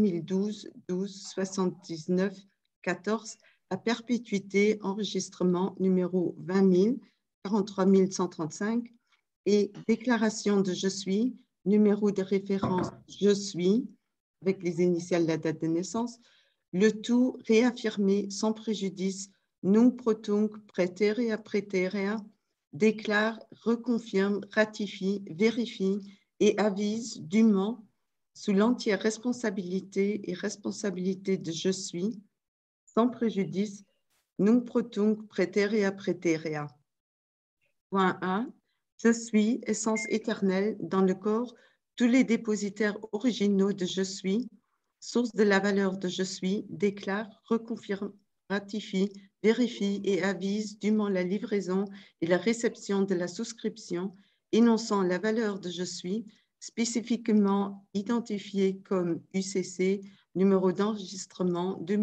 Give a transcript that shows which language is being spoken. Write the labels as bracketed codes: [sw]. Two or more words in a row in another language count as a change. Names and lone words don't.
[fr] 2012-12-79-14 à perpétuité, enregistrement numéro 20 000, 43 135 et déclaration de je suis, numéro de référence je suis, avec les initiales de la date de naissance, le tout réaffirmé sans préjudice, [la] nunc pro tunc praeterea praeterea, [fr] déclare, reconfirme, ratifie, vérifie et avise dûment sous l'entière responsabilité et responsabilité de je suis, sans préjudice, [la] nunc pro tunc praeterea praeterea. [fr] Point A. Je suis, essence éternelle, dans le corps, tous les dépositaires originaux de je suis, source de la valeur de je suis, déclare, reconfirme, ratifie, vérifie et avise dûment la livraison et la réception de la souscription, énonçant la valeur de je suis, spécifiquement identifiée comme UCC, numéro d'enregistrement